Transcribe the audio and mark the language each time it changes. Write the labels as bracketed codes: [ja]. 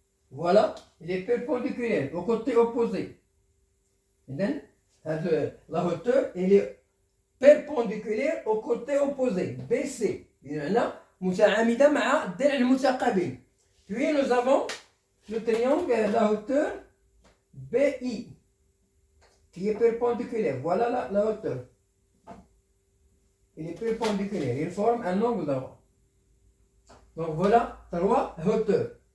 [fr] Voilà, il est perpendiculaire au côté opposé. La hauteur, elle est perpendiculaire au côté opposé, BC. [ar] متعامدة مع الضلع المتقابل. [fr] Puis nous avons le triangle, la hauteur BI qui est perpendiculaire. Voilà la hauteur. Il est perpendiculaire. Il forme un angle droit. Donc voilà trois hauteurs.